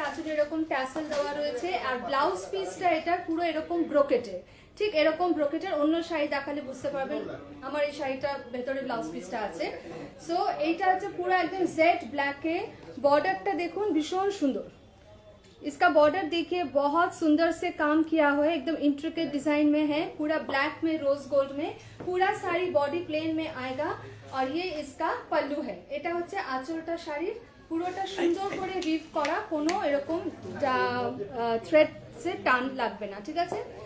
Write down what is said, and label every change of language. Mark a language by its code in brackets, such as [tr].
[bn] আঁচলে এরকম ট্যাসেল দেওয়া রয়েছে, আর ব্লাউজ পিসটা এটা পুরো এরকম ব্রোকেটের, ঠিক এরকম ব্রোকেটের। অন্য শাড়ি দেখালে বুঝতে পারবেন আমার এই শাড়িটা ভেতরে ব্লাউজ পিসটা আছে। সো এইটা হচ্ছে পুরো একদম জেড ব্ল্যাকে। बॉर्डरটা দেখুন ভীষণ সুন্দর। [hi] इसका बॉर्डर देखिए बहुत सुंदर से काम किया हुआ है, एकदम इंट्रिकेट डिजाइन में है, पूरा ब्लैक में रोज गोल्ड में। पूरा साड़ी बॉडी प्लेन में आएगा और ये इसका पल्लू है। [bn] এটা হচ্ছে আঁচলটা শাড়ির, পুরোটা সুন্দর করে উইভ করা, কোনো এরকম থ্রেড সে টান লাগবে না, ঠিক আছে।